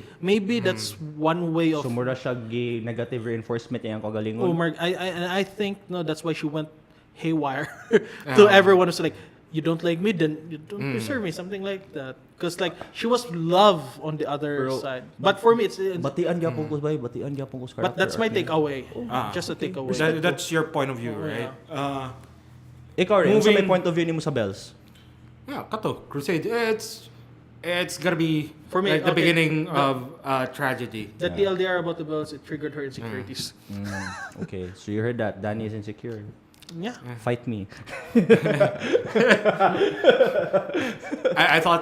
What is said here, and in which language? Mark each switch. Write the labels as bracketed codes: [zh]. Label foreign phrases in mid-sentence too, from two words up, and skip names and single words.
[en] Maybe that's one way of So [ceb] mura siya [en] negative reinforcement [ceb] iyang kagalingon. [en] I think no, that's why she went haywire to everyone who's like, you don't like me, then you don't deserve me, something like that. Because like she was love on the other [ceb] Pero- [en] side, but for me it's [ceb] Batian gyapon ko bay, batian gyapon ko sa [en] but that's my takeaway. Ah, Just a takeaway. That's your point of view, Oh, right? [ceb] Ikaw rin, sa may [en] Moving- point of view [ceb] nimo sa Bells. [en] Yeah, kato, Crusade. It's gonna be For me, like the okay, beginning of tragedy. The TLDR about the bells, it triggered her insecurities. Okay, so you heard that Danny is insecure. Yeah. Fight me. I thought